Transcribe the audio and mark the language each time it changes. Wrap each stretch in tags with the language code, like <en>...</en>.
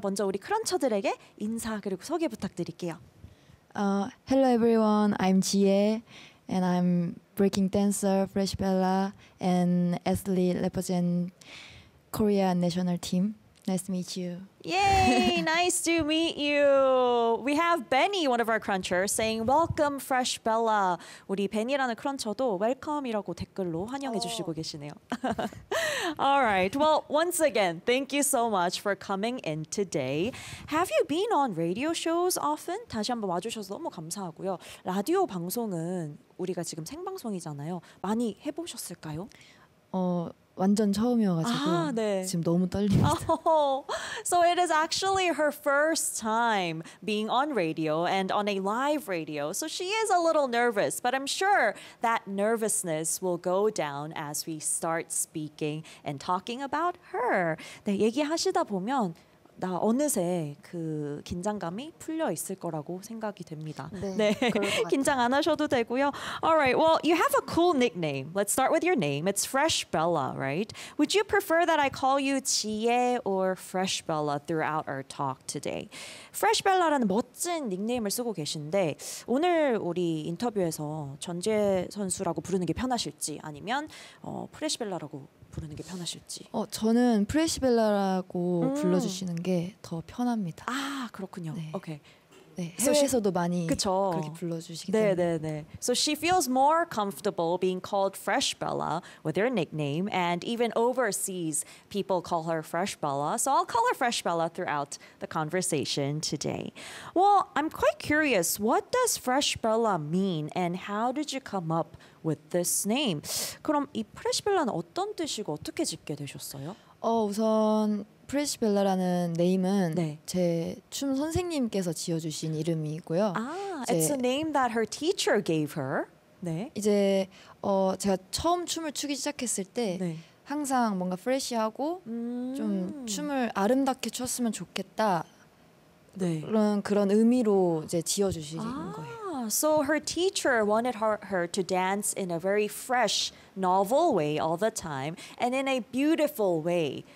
<ko>먼저 우리 크런처들에게 인사 그리고 소개 부탁드릴게요.</ko> <en>Hello everyone, I'm Jie and I'm breaking dancer Fresh Bella and athlete represent Korea national team. Nice to meet you. Yay, nice to meet you. We have Benny, one of our crunchers, saying welcome Fresh Bella.</en> <ko>우리 Benny라는 크런처도 welcome이라고 댓글로 환영해 주시고 계시네요.</ko> <en>All right, well, once again, thank you so much for coming in today. Have you been on radio shows often?</en> <ko>다시 한번 와주셔서 너무 감사하고요. 라디오 방송은 우리가 지금 생방송이잖아요. 많이 해보셨을까요? 완전 처음이어가지고 지금 너무 떨립니다.</ko> <en>Oh. So it is actually her first time being on radio and on a live radio. So she is a little nervous, but I'm sure that nervousness will go down as we start speaking and talking about her.</en> <ko>네, 얘기하시다 보면 나 어느새 그 긴장감이 풀려 있을 거라고 생각이 됩니다. 네, 네. 긴장 안 하셔도 되고요.</ko> <en>All right, well, you have a cool nickname. Let's start with your name. It's Fresh Bella, right? Would you prefer that I call you 지혜 or Fresh Bella throughout our talk today?</en> <ko>Fresh Bella라는 멋진 닉네임을 쓰고 계신데 오늘 우리 인터뷰에서 전재 선수라고 부르는 게 편하실지 아니면 Fresh Bella라고 부르는 게 편하실지. 저는 프레시벨라라고 불러주시는 게 더 편합니다. 아 그렇군요. 네. 오케이. 네, 해외에서도 많이 그쵸? 그렇게 불러주시기 때문에. 네네네.</ko> <en>So she feels more comfortable being called Fresh Bella with her nickname, and even overseas people call her Fresh Bella. So I'll call her Fresh Bella throughout the conversation today. Well, I'm quite curious. What does Fresh Bella mean, and how did you come up with this name?</en> <ko>그럼 이 Fresh Bella는 어떤 뜻이고 어떻게 짓게 되셨어요? 우선 프레시 벨라라는 네임은 네. 제 춤 선생님께서 지어주신 이름이고요.</ko> <en>아, it's a name that her teacher gave her.</en> <ko>네. 이제 제가 처음 춤을 추기 시작했을 때 네. 항상 뭔가 프레시하고 좀 춤을 아름답게 췄으면 좋겠다. 네. 그런 의미로 이제 지어주신 거예요.</ko> <en>So her teacher wanted her to dance in a very fresh, novel way all the time and in a beautiful way.</en>